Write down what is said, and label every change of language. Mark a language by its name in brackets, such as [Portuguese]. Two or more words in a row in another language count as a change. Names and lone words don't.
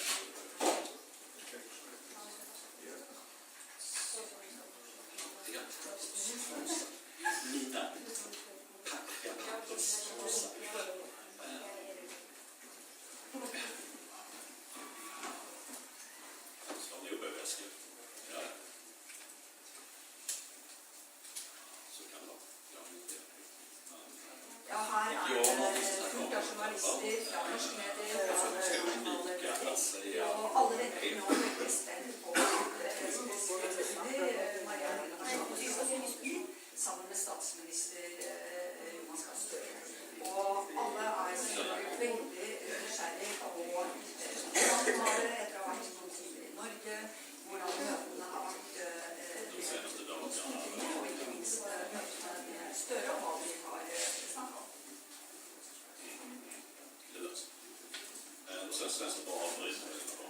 [Swedish] Mina tacka slår ni upp väskan? Ja. Så kan det vara. [Norwegian] Ja, här är 14 journalister fra norske medier, fra nasjonale medier, og alle venter nå veldig spent på presidentminister María Corina Machado sammen med statsminister Jonas Gahr Støre. Og alle er selvfølgelig veldig nysgjerrige på samtale etter å ha vært noen tider i Norge, hvordan møtene har vært i Stortinget, og ikke minst møtene med Støre, og hva de har snakket om. [Swedish] Och sen så bara avbryta det.